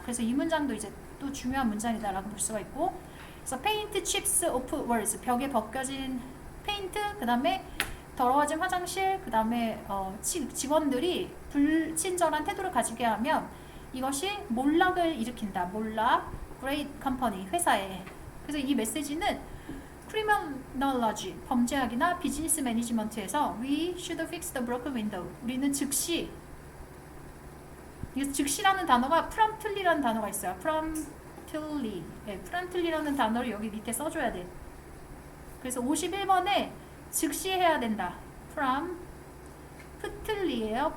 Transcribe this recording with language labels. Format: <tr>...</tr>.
<ko>그래서 이 문장도 이제 또 중요한 문장이다라고 볼 수가 있고, 그래서</ko> <en>paint chips off walls,</en> <ko>벽에 벗겨진 페인트, 그 다음에 더러워진 화장실, 그 다음에 직원들이 불친절한 태도를 가지게 하면 이것이 몰락을 일으킨다. 몰락, great company, 회사에. 그래서 이 메시지는 criminology, 범죄학이나 비즈니스 매니지먼트에서</ko> <en>we should fix the broken window.</en> <ko>우리는 즉시, 즉시라는 단어가 promptly라는 단어가 있어요.</ko> <en>promptly.</en> <ko>네, promptly라는 단어를 여기 밑에 써줘야 돼. 그래서 51번에 즉시 해야 된다. promptly예요.</ko>